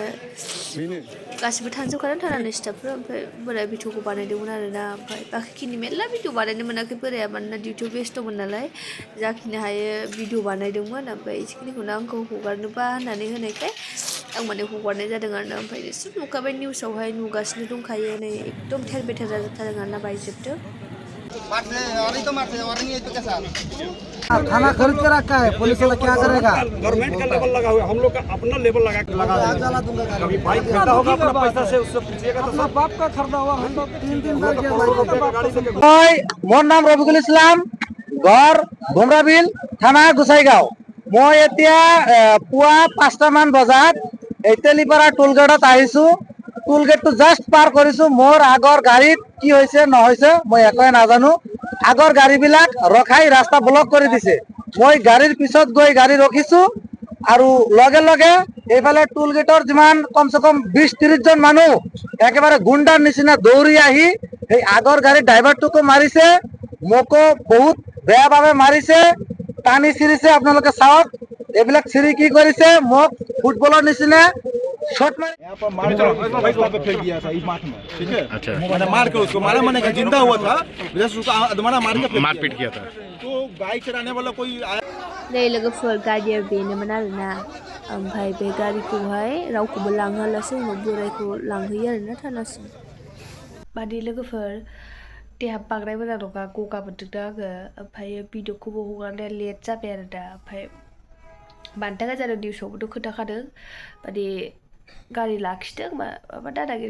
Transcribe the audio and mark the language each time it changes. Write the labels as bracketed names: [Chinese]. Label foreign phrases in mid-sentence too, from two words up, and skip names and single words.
[Bodo] गासिबो थांजोबखादों थानानै स्टाफफोर ओमफ्राय बोराया भिडिअखौ बानायदोंमोन आरोना ओमफ्राय बाखिखिनि मेरला भिडिअ बानायनो मोनाखै बोराया मानोना डिउटियाव बेस्थ'मोन नालाय जाखिनि हायो भिडिअ बानायदोंमोन ओमफ्राय एसेखिनिखौनो आंखौ हगारनोबा होननानै होनायखाय आं माने हगारनाय जादों आरोना ओमफ्राय एसे नुखाबाय निउसावहाय नुगासिनो दंखायो नै एकदम थेर बेथेर जाजोबथारदों आरोना बायजोबदों [Hindi] थाना खरीद के रखा है पुलिस वाला क्या करेगा गवर्नमेंट का लेवल लगा हुआ हम लोग का अपना लेवल लगा कभी बाइक खरीदा होगा अपना पैसा से उससे पूछिएगा तो सब बाप का खरीदा हुआ हम लोग 3 बार [Assamese] মোৰ নাম ৰফিকুল ইছলাম ঘৰ ভুমৰাবিল থানা গোসাইগাঁও মই এতিয়া পুৱা 5টা মান বজাত তেলিপাৰা টোলগেটত আহিছো টোলগেটটো জাস্ট পাৰ কৰিছো মোৰ আগৰ গাড়ীত কি হৈছে নহৈছে মই একোৱে নাজানো আগৰ গাড়ীবিলাক ৰখাই ৰাস্তা ব্লক কৰি দিছে মই গাড়ীৰ পিছত গৈ গাড়ী ৰখিছো আৰু লগে লগে এইফালে টোলগেটৰ যিমান কমসে কম 20-30 জন মানুহ একেবাৰে গুণ্ডাৰ নিচিনা দৌৰি আহি এই আগৰ গাড়ীৰ ড্ৰাইভাৰটোকো মাৰিছে মোকো বহুত বেয়াভাৱে মাৰিছে টানি চিৰিছে আপোনালোকে চাওক এইবিলাক চিৰি কি কৰিছে মোক ফুটবলৰ নিচিনা শ্বট মাৰ [Hindi] यहाँ पर मार पे फेंक दिया था इस मार्च में ठीक है अच्छा मैंने मार के उसको मारा मैंने जिंदा हुआ था जस्ट उसको अधमरा मार के मारपीट किया था तो बाइक चलाने वाला कोई आया [Bodo] नै लोगोफोर गाड़िया बेनोमोन आरोना ओमफ्राय बे गारिखौहाय रावखौबो लांहोआलासे उनाव बोरायखौ लांहैयो आरोना थानासिम बादि लोगोफोर देहा बांद्राय मोजां नङा गगा मोनदोंना आङो ओमफ्राय भिडिअखौबो हगारनाया लेट जाबाय आरो दा ओमफ्राय मानि थाखाय जादों निउसावबोथ' खोन्थाखादों माने गारि लाखिदों माबा दादागिरि